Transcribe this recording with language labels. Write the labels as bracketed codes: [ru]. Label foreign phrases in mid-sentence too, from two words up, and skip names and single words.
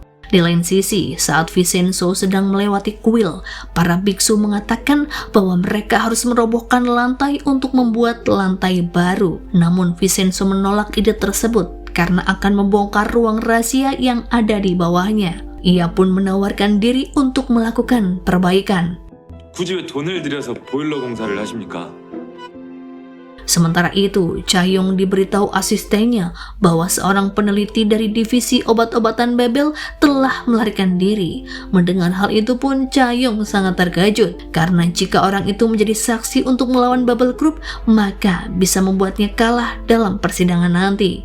[id] Di lain sisi, saat Vincenzo sedang melewati kuil, para biksu mengatakan bahwa mereka harus merobohkan lantai untuk membuat lantai baru. Namun Vincenzo menolak ide tersebut karena akan membongkar ruang rahasia yang ada di bawahnya. Ia pun menawarkan diri untuk melakukan perbaikan. [ko] 굳이 왜 돈을 들여서 보일러 공사를 하십니까? [id] Sementara itu, Chayong diberitahu asistennya bahwa seorang peneliti dari divisi obat-obatan Babel telah melarikan diri. Mendengar hal itu pun Chayong sangat terkejut, karena jika orang itu menjadi saksi untuk melawan Babel Group, maka bisa membuatnya kalah dalam persidangan nanti.